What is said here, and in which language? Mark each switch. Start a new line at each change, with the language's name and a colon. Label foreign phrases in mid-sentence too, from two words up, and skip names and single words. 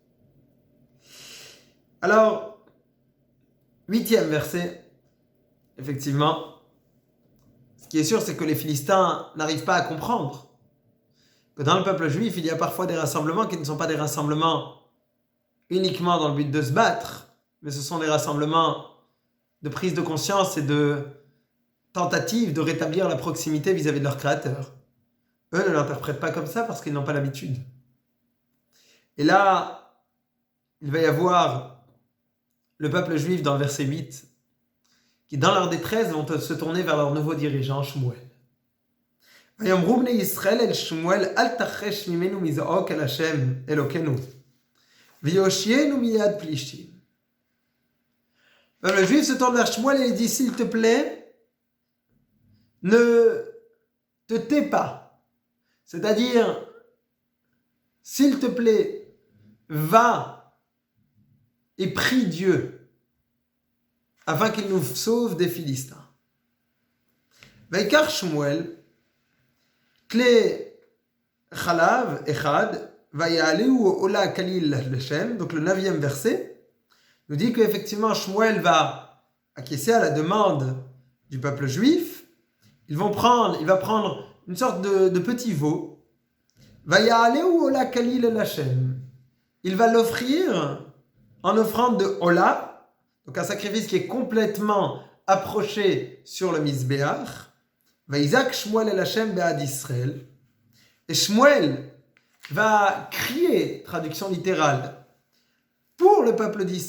French: Alors, 8e verset, effectivement, ce qui est sûr, c'est que les Philistins n'arrivent pas à comprendre que dans le peuple juif, il y a parfois des rassemblements qui ne sont pas des rassemblements uniquement dans le but de se battre, mais ce sont des rassemblements de prise de conscience et de tentative de rétablir la proximité vis-à-vis de leur créateur. Eux ne l'interprètent pas comme ça parce qu'ils n'ont pas l'habitude. Et là, il va y avoir le peuple juif dans le verset 8 qui, dans leur détresse, vont se tourner vers leur nouveau dirigeant, Shmuel.
Hebrew: ויאמרו בני ישראל אל שמואל אל תחש ממנו מזעוק אל השם אלוקינו ויושיענו מיד פלישתים.
French: Le juif se tourne vers Shmuel et il dit, s'il te plaît, ne te tais pas. C'est-à-dire, s'il te plaît, va et prie Dieu afin qu'il nous sauve des Philistins.
Hebrew: ויקח שמואל כלי חלב אחד ויעלהו עולה כליל לשם.
French: Donc le 9e verset nous dit qu'effectivement Shmuel va acquiescer à la demande du peuple juif. Il va prendre une sorte de petit veau.
Hebrew: ויעלהו עולה כליל לשם.
French: Il va l'offrir en offrande de Ola, donc un sacrifice qui est complètement approché sur le Mizbeach.
Hebrew: ויזעק שמואל אל השם בעד ישראל.
French: Et Shmuel va crier, traduction littérale, pour le peuple d'Israël.